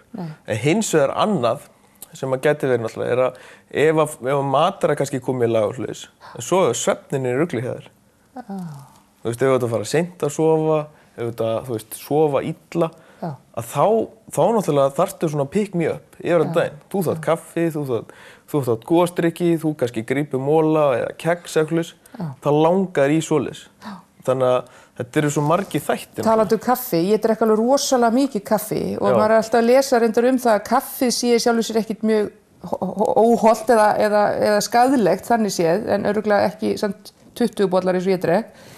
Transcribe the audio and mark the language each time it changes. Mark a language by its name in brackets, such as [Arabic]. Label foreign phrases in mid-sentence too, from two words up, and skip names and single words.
[Icelandic] En hins vegar annað sem að geti verið náttúrulega er að ef mataræði kannski komið í lag og hlutis, en svo er svefnin í rugli hjá þér. Þú veist, ef þú ert að fara seint að sofa, ef þú ert að, þú veist, sofa illa, að þá náttúrulega þarftu svona [English] pick me up [Icelandic] yfir að daginn. Þú þarft kaffi, þú þarft gosdrykki, þú kannski grípur mola eða keks eða hlutis, það langar í svoleiðis. Þannig að þetta eru svo margir þættir. Talandi kaffi, ég drekk alveg rosalega mikið kaffi og maður er alltaf að lesa reyndar það að kaffið sé sjálfur sér ekkert mjög óhollt eða skaðlegt þannig séð, en örugglega ekki samt 20 bollar eins og ég drekk.